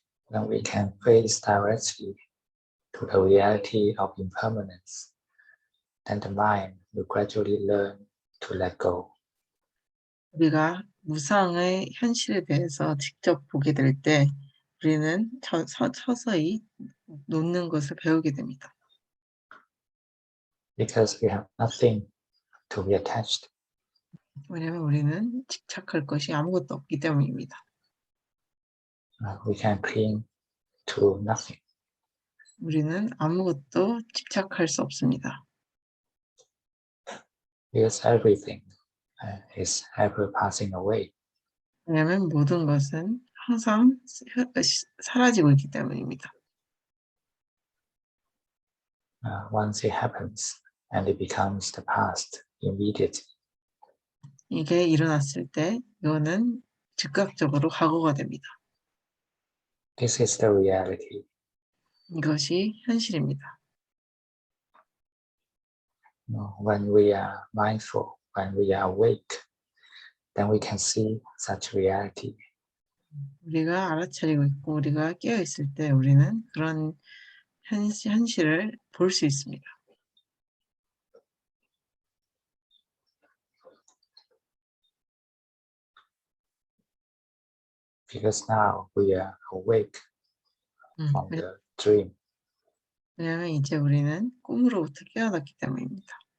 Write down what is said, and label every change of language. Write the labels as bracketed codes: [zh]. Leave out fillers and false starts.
[en] Then we can face directly to the reality of impermanence. Then the mind will gradually learn to let go. [ko] 우리가 무상의 현실에 대해서 직접 보게 될 때 우리는 서서히 놓는 것을 배우게 됩니다. [en] Because we have nothing to be attached. [ko] 왜냐하면 우리는 집착할 것이 아무것도 없기 때문입니다. [en] We can cling to nothing. [ko] 우리는 아무것도 집착할 수 없습니다. [en] Because everything is ever passing away. [ko] 왜냐하면 모든 것은 항상 사라지고 있기 때문입니다. [en] Once it happens and it becomes the past immediately. [ko] 이게 일어났을 때 이거는 즉각적으로 과거가 됩니다. [en] This is the reality. [ko] 이것이 현실입니다. [en] When we are mindful, when we are awake, then we can see such reality. [ko] 우리가 알아차리고 있고 우리가 깨어 있을 때 우리는 그런 현실을 볼 수 있습니다. [en] Because now we are awake from the dream. [ko] 왜냐하면 이제 우리는 꿈으로부터 깨어났기 때문입니다.